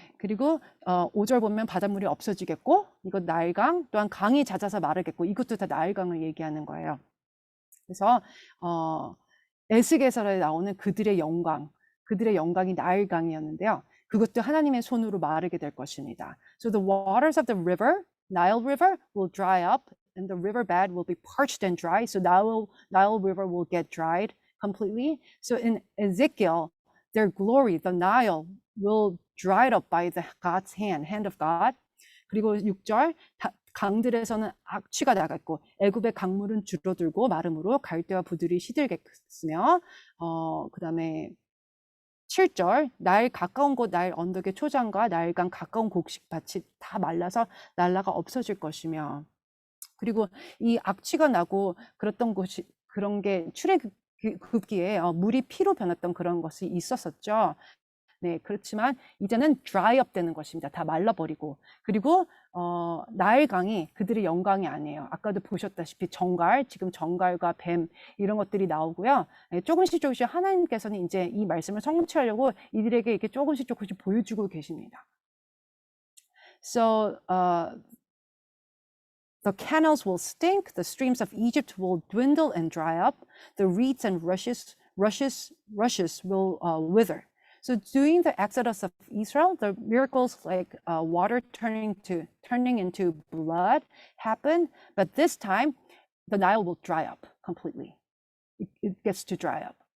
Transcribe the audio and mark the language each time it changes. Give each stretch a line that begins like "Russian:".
Korean: 그리고 5절 보면 바닷물이 없어지겠고, 이거 나일강, 또한 강이 잦아서 마르겠고, 이것도 다 나일강을 얘기하는 거예요. 그래서 에스겔서에 나오는 그들의 영광이 나일강이었는데요. 그것도 하나님의 손으로 마르게 될 것입니다.
English: So the waters of the river, Nile River, will dry up, and the riverbed will be parched and dry. So Nile River will get dried completely. So in Ezekiel, their glory, the Nile, will dried up by the God's hand of God.
Korean: 그리고 6절, 강들에서는 악취가 나갔고 애굽의 강물은 줄어들고 마름으로 갈대와 부들이 시들겠으며 그 다음에 7절, 나일 가까운 곳 나일 언덕의 초장과 나일강 가까운 곡식밭이 다 말라서 날라가 없어질 것이며, 그리고 이 악취가 나고 그랬던 곳이, 그런 게 출애굽기에 물이 피로 변했던 그런 것이 있었었죠. 네, 그렇지만 이제는
English: dry up
Korean: 되는 것입니다. 다 말라버리고. 그리고 나일강이 그들의 영광이 아니에요. 아까도 보셨다시피 지금 정갈과 뱀 이런 것들이 나오고요. 네, 조금씩 하나님께서는 이제 이 말씀을 성취하려고 이들에게 이렇게 조금씩 보여주고 계십니다.
English: So the canals will stink, the streams of Egypt will dwindle and dry up, the reeds and rushes will wither. So during the exodus of Israel, the miracles like water turning into blood happened, but this time the Nile will dry up completely. It gets to dry up.